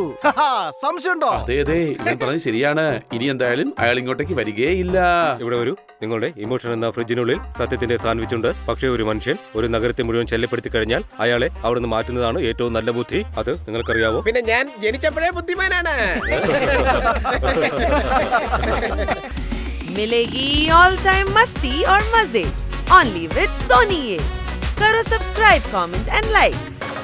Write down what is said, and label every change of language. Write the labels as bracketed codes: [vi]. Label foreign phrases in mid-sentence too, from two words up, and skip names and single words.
[ml] സംശയമുണ്ടോ? അതെ അതെ, ഇവൻ പറഞ്ഞത് ശരിയാണ്. ഇനി എന്തായാലും അയാൾ ഇങ്ങോട്ടേക്ക് വരികയില്ല. ഇവിടെ വരൂ. നിങ്ങളുടെ ഇമോഷൻ എന്ന ഫ്രിഡ്ജിനുള്ളിൽ സത്യത്തിന്റെ സാൻഡ്വിച്ച് ഉണ്ട്. പക്ഷേ ഒരു മനുഷ്യൻ ഒരു നഗരത്തെ മുഴുവൻ ശല്യപ്പെടുത്തി കഴിഞ്ഞാൽ അയാളെ അവിടുന്ന് മാറ്റുന്നതാണ് ഏറ്റവും നല്ല ബുദ്ധി. അത് നിങ്ങൾക്കറിയാവോ? പിന്നെ ഞാൻ ജനിച്ചപ്പോഴേ ബുദ്ധിമാനാണ്. [hi] मिलेगी [en] all time [hi] मस्ती और मजे [en] only with [hi] सोनी। करो सब्सक्राइब, [en] comment and like.